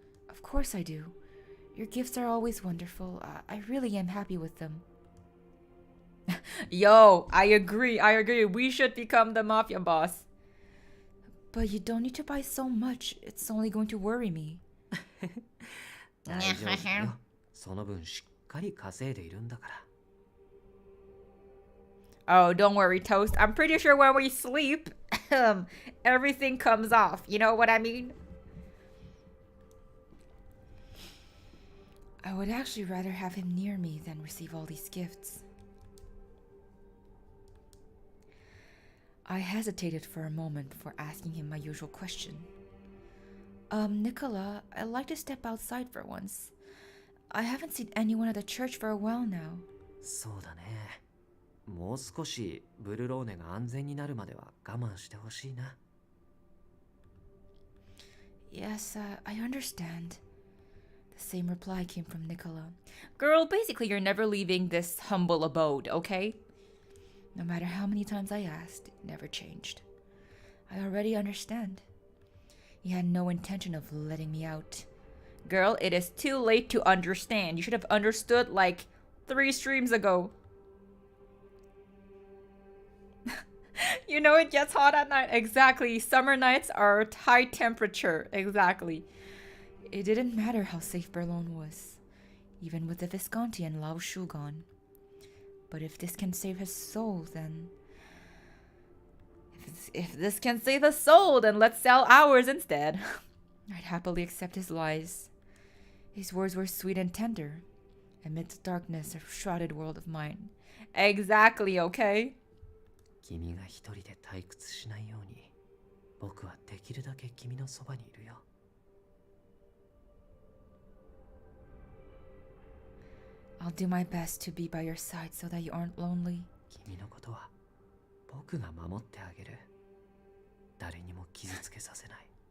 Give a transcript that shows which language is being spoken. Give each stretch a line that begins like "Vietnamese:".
English: Of course I do. Your gifts are always wonderful. I really am happy with them. Yo, I agree. We should become the mafia boss. But you don't need to buy so much. It's only going to worry me.
Japanese: 大丈夫だよ。その分しっかり稼いでいるんだから。
English: Oh, don't worry, Toast. I'm pretty sure when we sleep, everything comes off. You know what I mean? I would actually rather have him near me than receive all these gifts. I hesitated for a moment before asking him my usual question. Nicola, I'd like to step outside for once. I haven't seen anyone at the church for a while now.
Japanese: そうだね。もう少しブルローネが安全になるまでは我慢してほしいな。
English: Yes, I understand. The same reply came from Nicola. Girl, basically you're never leaving this humble abode, okay? No matter how many times I asked, it never changed. I already understand. He had no intention of letting me out. Girl, it is too late to understand. You should have understood like 3 streams ago. You know it gets hot at night. Exactly. Summer nights are high temperature. Exactly. It didn't matter how safe Berlin was, even with the Visconti and Lao Shu gone. But if this can save his soul, then... If this can save his soul, then let's sell ours instead. I'd happily accept his lies. His words were sweet and tender, amidst the darkness of a shrouded world of mine. Exactly, okay?
Japanese: 君が一人で退屈しないように、僕はできるだけ君のそばにいるよ。
English: I'll do my best to be by your side so that you aren't lonely.
Japanese: 君のことは僕が守ってあげる。誰にも傷つけさせない。